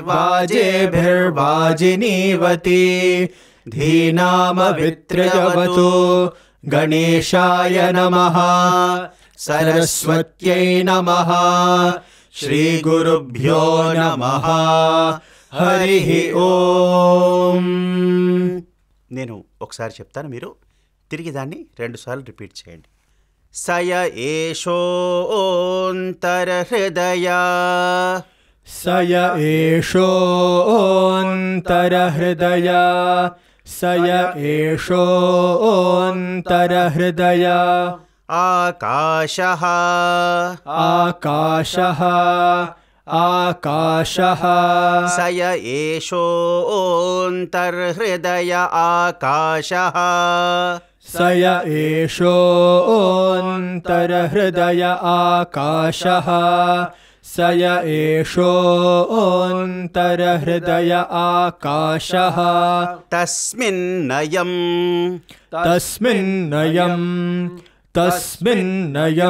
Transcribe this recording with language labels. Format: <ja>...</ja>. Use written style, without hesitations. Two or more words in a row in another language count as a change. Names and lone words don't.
<sa>वाजेभिर्वाजिनीवती धीनामवित्रयवतु गणेशाय नमः सरस्वत्यै नमः श्रीगुरुभ्यो नमः हरिः ओम.</sa> <te>నేను ఒకసారి చెప్తాను, మీరు తిరిగి దాన్ని 2 సార్లు రిపీట్ చేయండి.</te> <sa>సయ ఏషోంతరహృదయ सय एषोऽन्तरहृदय सय एषोऽन्तरहृदय ఆకాశః आकाशः आकाशः సయ ఏషోంతర్హృదయ ఆకాశః सय एषोऽन्तरहृदय आकाशः सय एषोऽन्तरहृदय आकाशः తస్మిన్నయం तस्मिन्नयं</sa>